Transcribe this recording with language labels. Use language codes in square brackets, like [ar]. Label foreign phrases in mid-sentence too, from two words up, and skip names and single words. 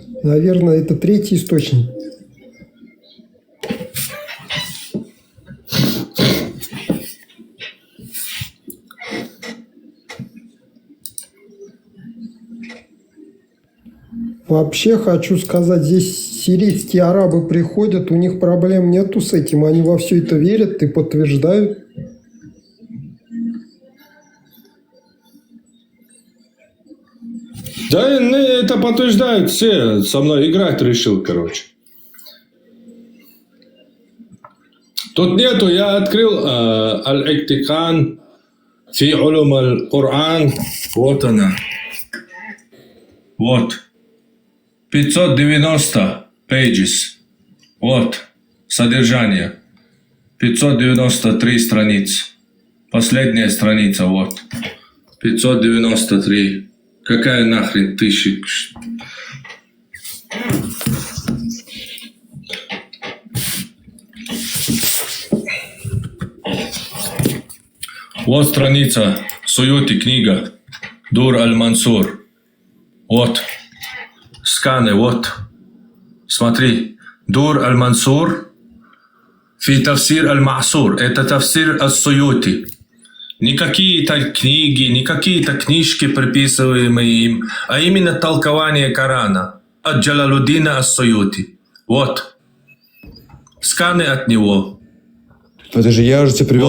[ru] Наверное, это третий источник. Вообще хочу сказать, здесь сирийские арабы приходят, у них проблем нету с этим, они во все это верят и подтверждают. Да, это подтверждают все. Со мной играть решил, короче. Тут нету, я открыл Аль-Иктикан фи улум аль-Кур'ан. Вот она. Вот. 590 pages. Вот. Содержание. 593 страницы. Последняя страница, вот. 593. Какая нахрен тысяча? Вот страница. Суюти книга. Дур аль-Мансур. Вот. Сканы, вот. Смотри. Дур аль-Мансур. Фи тафсир аль-Масур. Это тафсир ас-Суюти. Не какие-то книги, не какие-то книжки, приписываемые им, а именно толкование Корана от Джалалуддина ас-Суюти. Вот. Сканы от него. Подожди, я уже тебе привел